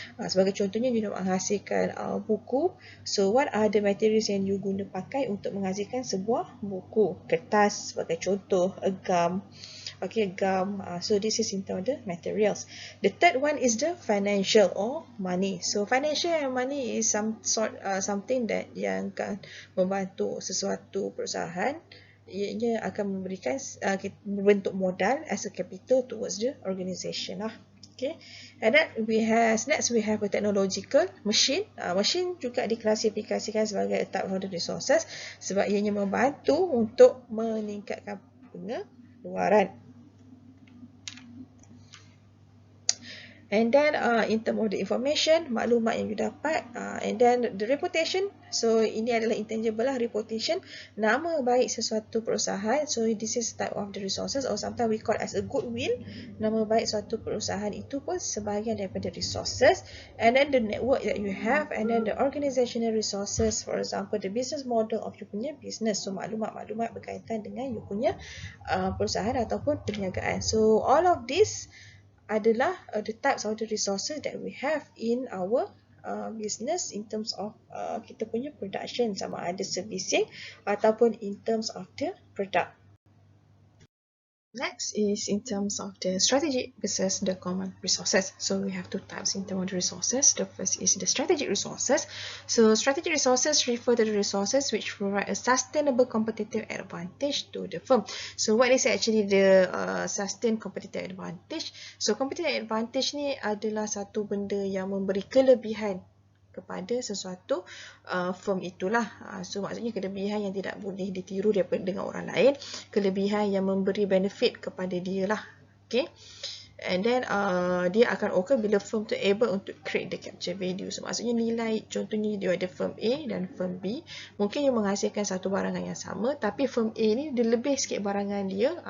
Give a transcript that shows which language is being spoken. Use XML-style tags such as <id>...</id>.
<ms>Sebagai contohnya, you nak menghasilkan buku.</ms> <en>So what are the materials</en> <ms>yang you guna pakai untuk menghasilkan sebuah buku? Kertas sebagai contoh, gum.</ms> <en>Okay, gum. So this is in terms of the materials. The third one is the financial or money. So financial and money is something that</en> <ms>yang akan membantu sesuatu perusahaan. Ianya akan memberikan bentuk modal</ms> <en>as a capital towards the organisation</en> <ms>lah.</ms> <en>Okay, and then next we have a technological machine.</en> <ms>Machine juga diklasifikasikan sebagai</ms> <en>a type of the resources</en> <ms>sebab ianya membantu untuk meningkatkan pengeluaran.</ms> <en>And then in terms of the information,</en> <ms>maklumat yang you dapat,</ms> <en>and then the reputation.</en> <ms>So ini adalah intangible lah, reputation, nama baik sesuatu perusahaan.</ms> <en>So this is type of the resources, or sometimes we call as a goodwill.</en> <ms>Nama baik suatu perusahaan itu pun sebahagian daripada resources.</ms> <en>And then the network that you have, and then the organizational resources, for example the business model of</en> <ms>you punya</ms> <en>business.</en> <ms>So maklumat-maklumat berkaitan dengan you punya perusahaan ataupun perniagaan.</ms> <en>So all of this adalah the types of the resources that we have in our business in terms of</en> <ms>kita punya</ms> <en>production,</en> <ms>sama ada</ms> <en>servicing ataupun in terms of the product. Next is in terms of the strategic versus the common resources. So we have two types in terms of the resources. The first is the strategic resources. So strategic resources refer to the resources which provide a sustainable competitive advantage to the firm. So what is actually the sustained competitive advantage?</en> <ms>So competitive advantage ni adalah satu benda yang memberi kelebihan kepada sesuatu firm itulah. So maksudnya kelebihan yang tidak boleh ditiru daripada dengan orang lain, kelebihan yang memberi benefit kepada dia lah.</ms> <en>Okay, and then</en> <ms>dia akan occur bila firm tu able untuk</ms> <en>create the capture value.</en> <ms>So maksudnya nilai, contohnya dia ada firm A dan firm B, mungkin dia menghasilkan satu barangan yang sama, tapi firm A ni dia lebih sikit barangan dia.</ms>